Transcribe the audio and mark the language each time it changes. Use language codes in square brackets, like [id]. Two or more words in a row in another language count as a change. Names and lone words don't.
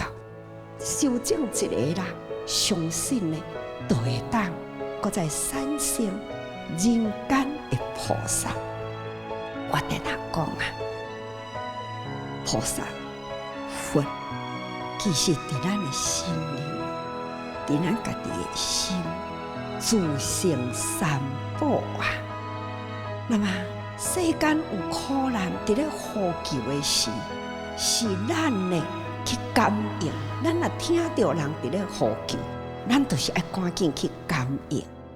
[nan] 修正一个啦，相信呢，都会当。搁在产生人间的菩萨，我跟他讲啊，菩萨、佛，其实伫咱的心里，伫咱家己的心，自成三宝啊。那么世间有苦难伫咧呼救的时，是咱呢去感应，咱若听到人伫咧呼救。咱就是要赶紧去感应。